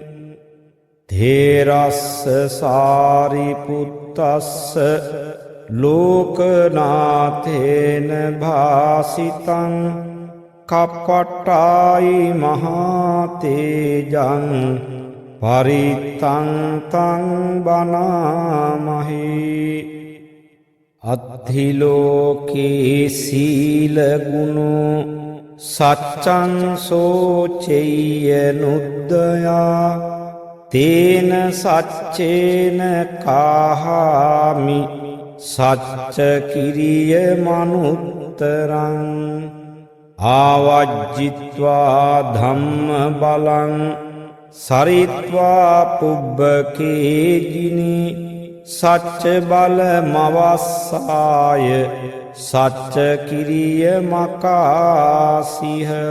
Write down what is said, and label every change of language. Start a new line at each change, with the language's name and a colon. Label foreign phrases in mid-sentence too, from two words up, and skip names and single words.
Pali: තේරස්ස සාරිපුත්තස්ස ලෝකනාථේන භාසිතං කප්පට්ටායි මහා තේජං පරිත්තං තං බනාමහේ අත්ථිලෝකේ සීල ගුණෝ සච්චං සෝචෙය්‍ය නුද්දයා තේන සච්චේන කාහාමි සච්ච කිරිය මනුත්තරං ආවජ්ජිත්වා ධම්ම බලං සරිත්වා පුබ්බකේජිනි සච්ච බල මවස්සාය සච්ච කිරිය මකාසිහ